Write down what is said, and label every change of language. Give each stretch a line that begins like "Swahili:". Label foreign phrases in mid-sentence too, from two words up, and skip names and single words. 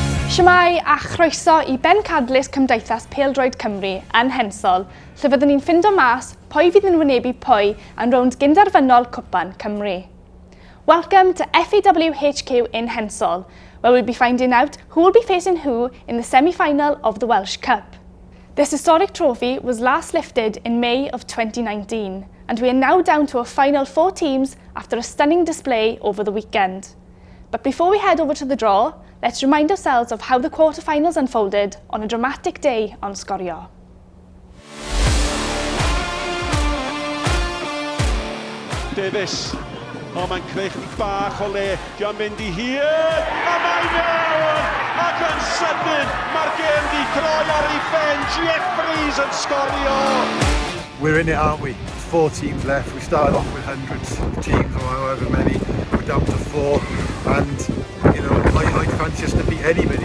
Welsh: Shwmai a chroeso I bencadlys Cymdeithas Pêl-droed Cymru yn Hensol, lle fyddwn ni'n ffindo mas pwy fydd yn wynebu pwy yn rownd gynderfynol Cwpan Cymru.
English: Welcome to FAWHQ in Hensol, where we'll be finding out who will be facing who in the semi-final of the Welsh Cup. This historic trophy was last lifted in May of 2019, and we are now down to a final 4 teams after a stunning display over the weekend. But before we head over to the draw, let's remind ourselves of how the quarter-finals unfolded on a dramatic day on sgorio.
Welsh: Davies, mae'n creu chydig bach o le, di'n mynd I hir, a mae mewn, ac yn sydyn, mae'r gêm di throi ar ei phen, Jeffries yn sgorio.
English: We're in it, aren't we? 4 teams left. We started off with hundreds of teams, or however many. We're down to 4, and you know, I'd fancy us to beat anybody.